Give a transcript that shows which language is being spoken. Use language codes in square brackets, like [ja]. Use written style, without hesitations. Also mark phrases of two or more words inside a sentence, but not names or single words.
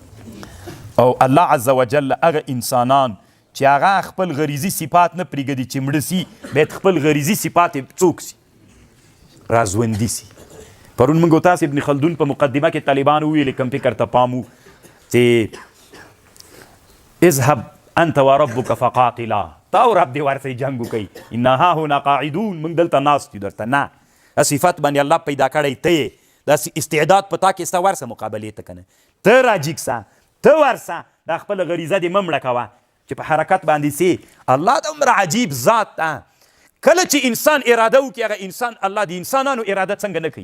[ps] او الله [ar] عز وجل [ps] هغه انسانان چې هغه خپل غریزي صفات نه پرېږدي چې مړه سي، باید خپل غریزي صفات څوک سي؟ راژوندي سي. پرون موږ تاسې ابن خلدون په مقدمه کې طالبانو وویلې، کوم فکر ته پام و چې [ar] اذهب انت وربک فقاتلا، [ps] تا او رب دې ورسئ جنګ وکئ، [ar] انا هاهنا قاعدون، [ps] موږ دلته ناست یو. درته نه، دا صفت باندې الله پیدا کړی ته یې، دا استعداد په تا کې سته، ورسه مقابلې ته که نه؟ ته راجیګ سه، ته ورسه، دا خپله غریزه دې مه مړه کوه چې په حرکت باندې سي. الله دومره عجیب ذات ده، کله چې انسان اراده وکړي هغه انسان الله د انسانانو اراده څنګه نه کوي؟